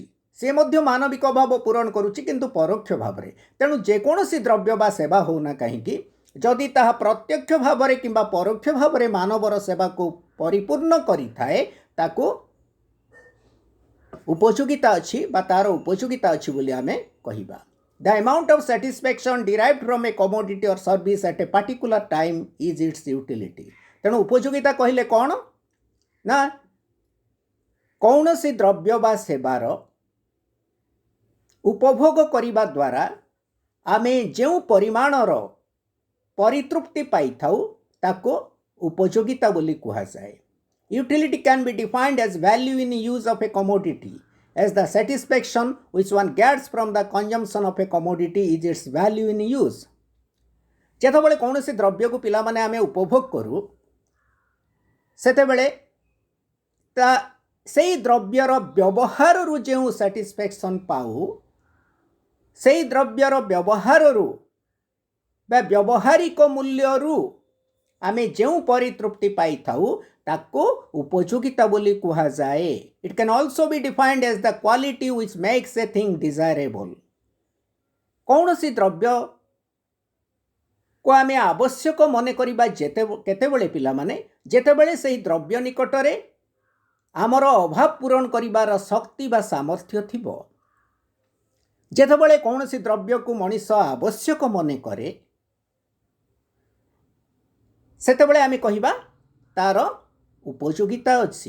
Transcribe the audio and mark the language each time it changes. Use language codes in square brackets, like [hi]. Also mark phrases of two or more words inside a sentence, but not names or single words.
[or] ସେ ମଧ୍ୟ ମାନବିକ ଅଭାବ ପୂରଣ କରୁଛି କିନ୍ତୁ ପରୋକ୍ଷ ଭାବରେ। ତେଣୁ ଯେକୌଣସି ଦ୍ରବ୍ୟ ବା ସେବା ହେଉନା କାହିଁକି, ଯଦି ତାହା ପ୍ରତ୍ୟକ୍ଷ ଭାବରେ କିମ୍ବା ପରୋକ୍ଷ ଭାବରେ ମାନବର ସେବାକୁ ପରିପୂର୍ଣ୍ଣ କରିଥାଏ ତାକୁ ଉପଯୋଗିତା ଅଛି ବା ତାର ଉପଯୋଗିତା ଅଛି ବୋଲି ଆମେ କହିବା। [en] The amount of satisfaction derived from a commodity or service at a particular time is its utility. [or] ତେଣୁ ଉପଯୋଗିତା କହିଲେ କ'ଣ ନା, କୌଣସି ଦ୍ରବ୍ୟ ବା ସେବାର ଉପଭୋଗ କରିବା ଦ୍ୱାରା ଆମେ ଯେଉଁ ପରିମାଣର ପରିତୃପ୍ତି ପାଇଥାଉ ତାକୁ ଉପଯୋଗିତା ବୋଲି କୁହାଯାଏ। [en] Utility can be defined as value in use of a commodity, as the satisfaction which one gets from the consumption of a commodity is its value in use. [or] ଯେତେବେଳେ କୌଣସି ଦ୍ରବ୍ୟକୁ ପିଲାମାନେ ଆମେ ଉପଭୋଗ କରୁ ସେତେବେଳେ ସେଇ ଦ୍ରବ୍ୟର ବ୍ୟବହାରରୁ ଯେଉଁ ସାଟିସ୍ଫ୍ୟାକ୍ସନ୍ ପାଉ, ସେଇ ଦ୍ରବ୍ୟର ବ୍ୟବହାରରୁ ବା ବ୍ୟବହାରିକ ମୂଲ୍ୟରୁ ଆମେ ଯେଉଁ ପରିତୃପ୍ତି ପାଇଥାଉ ତାକୁ ଉପଯୋଗିତା ବୋଲି କୁହାଯାଏ। [en] It can also be defined as the quality which makes a thing desirable. [or] କୌଣସି ଦ୍ରବ୍ୟକୁ ଆମେ ଆବଶ୍ୟକ ମନେ କରିବା କେତେବେଳେ ପିଲାମାନେ? ଯେତେବେଳେ ସେହି ଦ୍ରବ୍ୟ ନିକଟରେ ଆମର ଅଭାବ ପୂରଣ କରିବାର ଶକ୍ତି ବା ସାମର୍ଥ୍ୟ ଥିବ। ଯେତେବେଳେ କୌଣସି ଦ୍ରବ୍ୟକୁ ମଣିଷ ଆବଶ୍ୟକ ମନେ କରେ ସେତେବେଳେ ଆମେ କହିବା ତାର ଉପଯୋଗିତା ଅଛି।